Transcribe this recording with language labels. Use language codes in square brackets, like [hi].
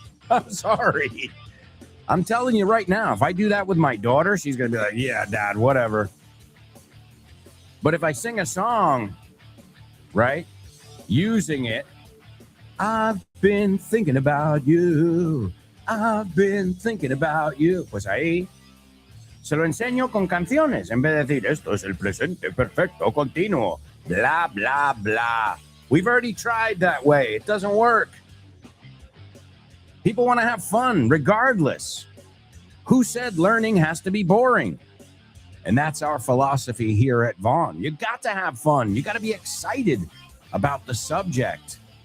[en] I'm sorry. I'm telling you right now, if I do that with my daughter, she's going to be like, yeah, Dad, whatever. But if I sing a song, right, using it, I've been thinking about you. I've been thinking about you. [es] Pues ahí se lo enseño con canciones en vez de decir, esto es el presente perfecto continuo. [en] Blah, blah, blah. We've already tried that way. It doesn't work. People want to have fun regardless. Who said learning has to be boring? And that's our philosophy here at Vaughn. You got to have fun. You got to be excited about the subject.